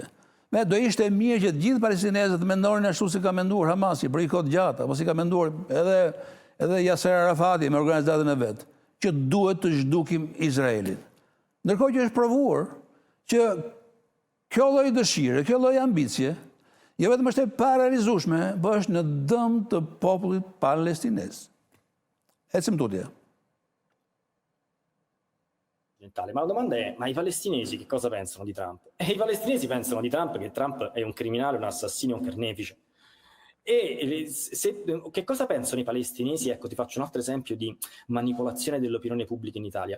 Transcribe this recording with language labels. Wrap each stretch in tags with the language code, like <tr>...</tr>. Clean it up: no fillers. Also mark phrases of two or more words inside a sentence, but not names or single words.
<sq>Do ishte mirë që të gjithë palestinezët mendonin ashtu si ka menduar Hamasi për një kohë gjatë, apo si ka menduar edhe Yasser Arafati me organizatën e vet, që duhet të zhdukim Izraelin. Ndërkohë që është provuar që kjo lloj dëshire, kjo lloj ambicie, jo vetëm është e parealizueshme, po është në dëm të popullit palestinez. Ecim tutje.</sq> <it>Ma la domanda è, ma i palestinesi che cosa pensano di Trump? I palestinesi pensano di Trump che Trump è un criminale, un assassino, un carnefice. Che cosa pensano i palestinesi? Ecco, ti faccio un altro esempio di manipolazione dell'opinione pubblica in Italia.</it>